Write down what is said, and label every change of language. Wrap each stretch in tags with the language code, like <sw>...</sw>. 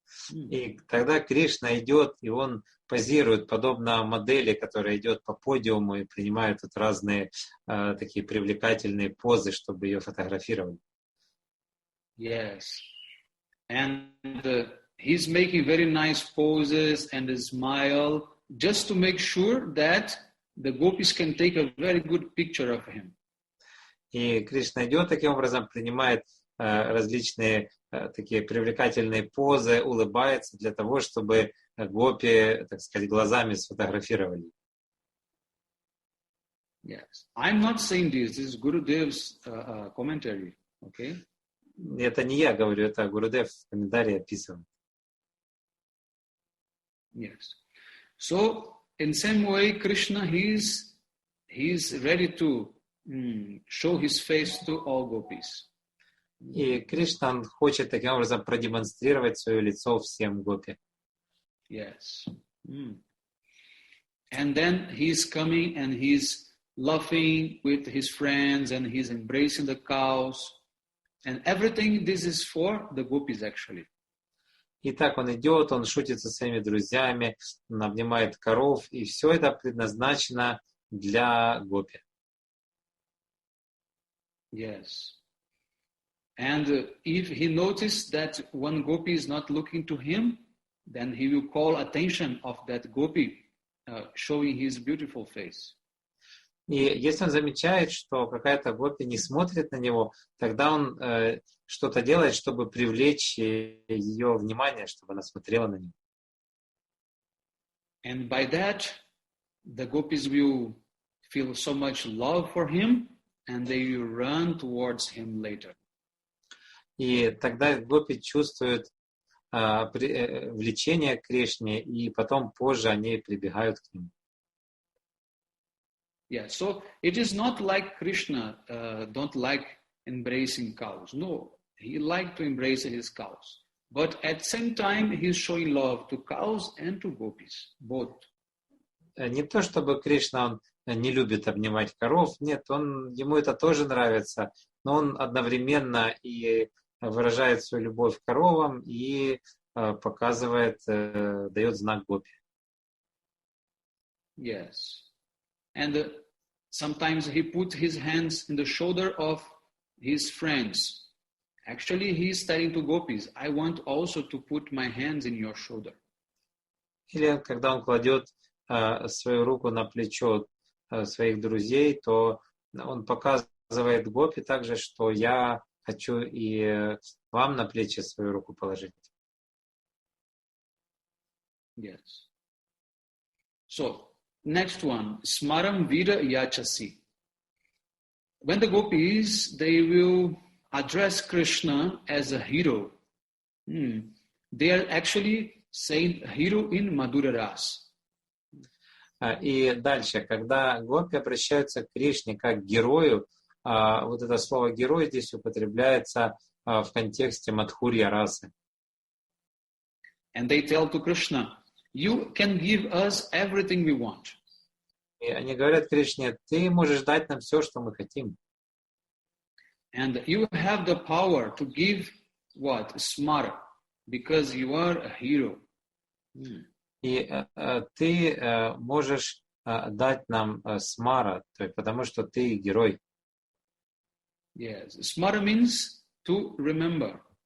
<ru>И тогда Кришна идет, и он позирует, подобно модели, которая идет по подиуму и принимает тут разные такие привлекательные позы, чтобы ее фотографировали.</ru> <en>Yes. And he's making very nice poses and a smile just to make sure that the gopis can take a very good picture of him.</en> <ru>И Кришна идет таким образом, принимает различные такие привлекательные позы, улыбается для того, чтобы гопи, так сказать, глазами сфотографировали.</ru> <en>Yes. I'm not saying this. This is Gurudev's commentary. Okay?</en> <ru>Это не я говорю, это Гурудев в комментарии описывает.</ru> <en>Yes. So, in same way, Krishna, he's ready to show his face to all gopis.</en> <ru>И Кришна, он хочет таким образом продемонстрировать свое лицо всем гопи.</ru> <en>Yes. And then he's coming and he's laughing with his friends and he's embracing the cows. And everything this is for the gopis actually.</en> <ru>И так он идет, он шутит со своими друзьями, он обнимает коров, и все это предназначено для гопи.</ru> <en>Yes. And if he noticed that one gopi is not looking to him, then he will call attention of that gopi, showing his beautiful face.</en> <ru>И если он замечает, что какая-то гопи не смотрит на него, тогда он что-то делает, чтобы привлечь ее внимание, чтобы она смотрела на него.</ru> <en>And by that, the gopis will feel so much love for him, and they will run towards him later.</en> <ru>И тогда гопи чувствуют влечение к Кришне, и потом позже они прибегают к нему.</ru> <en>Yeah, so it is not like Krishna don't like embracing cows. No, he liked to embrace his cows. But at the same time, he's showing love to cows and to gopis, both.</en> <ru>Не то, чтобы Кришна, он не любит обнимать коров, нет, ему это тоже нравится, но он одновременно и выражает свою любовь к коровам и показывает, дает знак гопи.</ru> <en>Yes. And sometimes he put his hands in the shoulder of his friends. Actually, he is telling to gopis, I want also to put my hands in your shoulder.</en> <ru>Или когда он кладет свою руку на плечо своих друзей, то он показывает гопи также, что я хочу и вам на плечи свою руку положить.</ru> <en>Yes. So, next one,</en> <sa>smaram vira yachasi.</sa> <en>When the gopis, they will address Krishna as a hero. They are actually saying hero in Madhura Ras.</en> <ru>И дальше, когда гопи обращаются к Кришне как к герою, вот это слово «герой» здесь употребляется в контексте Мадхурья расы.</ru> <en>And they tell to Krishna, you can give us everything we want.</en> <ru>И они говорят Кришне, ты можешь дать нам все, что мы хотим.</ru> <en>And you have the power to give what? Smara, because you are a hero.</en> <ru>И ты можешь дать нам смара, потому что ты герой.</ru> <en>Yes, smara means to remember.</en>